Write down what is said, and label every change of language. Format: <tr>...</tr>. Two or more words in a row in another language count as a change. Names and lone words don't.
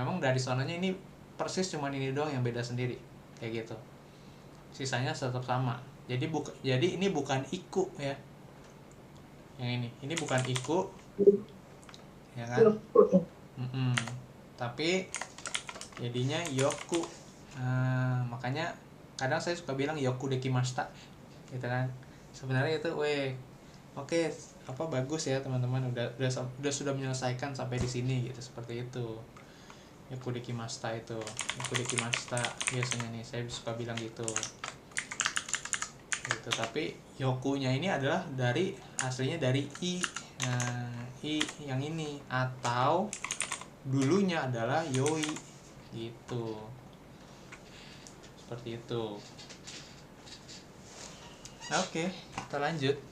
<id>Memang dari sononya ini persis cuman ini doang yang beda sendiri kayak gitu, sisanya tetap sama. Jadi ini bukan iku ya, yang ini bukan iku ya kan. Tapi jadinya yoku. Makanya kadang saya suka bilang</id> <ja>よくできました</ja> <id>gitu kan. Sebenarnya itu oke, apa bagus ya teman-teman, udah sudah menyelesaikan sampai di sini gitu, seperti itu.</id> <ja>よくできました</ja> <id>itu,</id> <ja>よくできました</ja> <id>biasanya nih saya suka bilang gitu. Gitu. Tapi yokunya ini adalah aslinya dari i. Nah, i yang ini, atau dulunya adalah yoi gitu. Seperti itu. Oke, kita lanjut.</id>